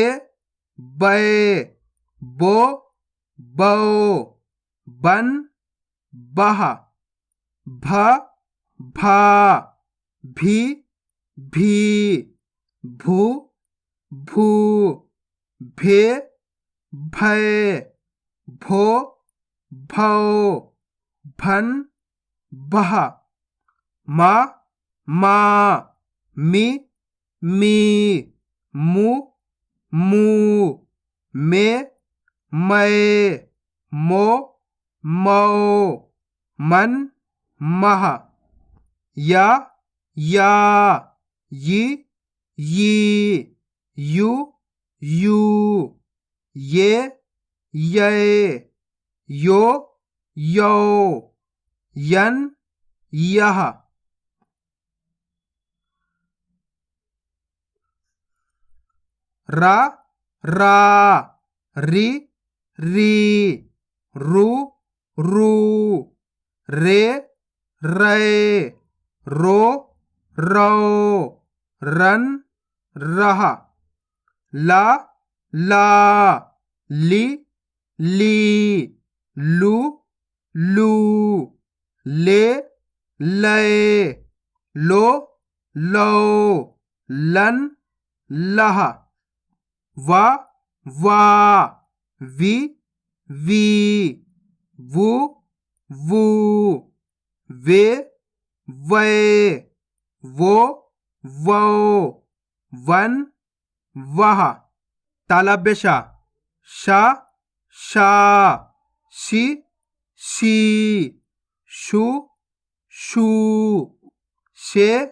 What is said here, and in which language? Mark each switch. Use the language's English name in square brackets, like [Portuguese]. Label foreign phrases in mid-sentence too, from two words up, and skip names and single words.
[Hindi] बे बो बो बन बह भ भा भी भी भू भू भे भे भो भौ भन बह मा मा मी मी मु मू मे मै मो मौ मन मह या या यी यी यू यू ये ये यो यो यन यह रा रा री री रू रू रे रे रो रो रन रह ला ला ली ली लू लू ले ले लो लो लन लह वा वा वी वी वू वू वे वे वो वो वन वह तालब्य शा शा शी शी शू शू शे